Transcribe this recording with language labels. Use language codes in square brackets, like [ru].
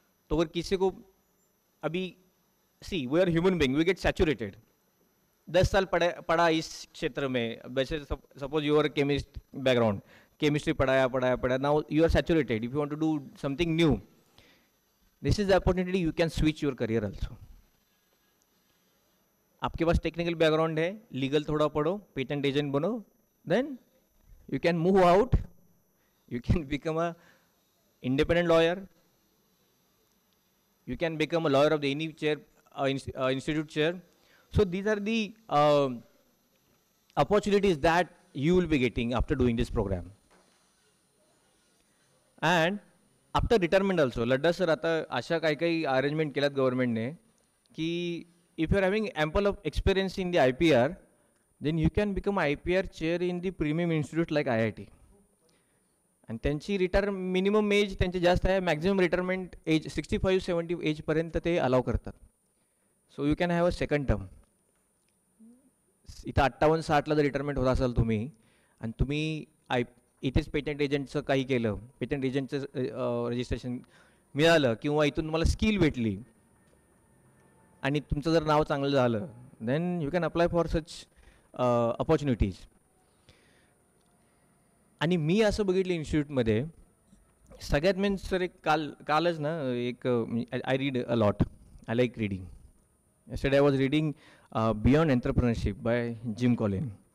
[hi] तो अगर किसी को अभी [en] see we are human being, we get saturated. [hi] 10 साल पढ़ा इस क्षेत्र में, वैसे [en] suppose you are a chemist background, chemistry [hi] पढ़ाया, [en] now you are saturated. If you want to do something new, this is the opportunity, you can switch your career also. [hi] आपके पास technical background है, legal थोड़ा पढ़ो, patent agent बनो, [en] Then you can move out, you can become a independent lawyer, you can become a lawyer of the any chair, institute chair. So these are the opportunities that you will be getting after doing this program. And after retirement also, [mr] Ladda sir आता अशा काही arrangement केल्यात गव्हर्नमेंटने की [en] if you are having ample of experience in the IPR, then you can become IPR chair in the premium institute like IIT. [mr] आणि त्यांची minimum age त्यांची जास्त आहे, मॅक्झिमम रिटायरमेंट एज 65-70 एजपर्यंत ते अलाव करतात. [en] So you can have a second term. [mr] इथं 58-60ला जर retirement होत असाल तुम्ही आणि तुम्ही इथेच पेटंट एजंटचं काही केलं, पेटंट एजंटचं रजिस्ट्रेशन मिळालं किंवा इथून तुम्हाला स्किल भेटली आणि तुमचं जर नाव चांगलं झालं, [en] Then you can apply for such opportunities. [mr] आणि मी असं बघितलं इन्स्टिट्यूटमध्ये सगळ्यात मेन सर एक कालच ना एक [en] I read a lot, I like reading. yesterday I was reading Beyond Entrepreneurship by Jim Collins.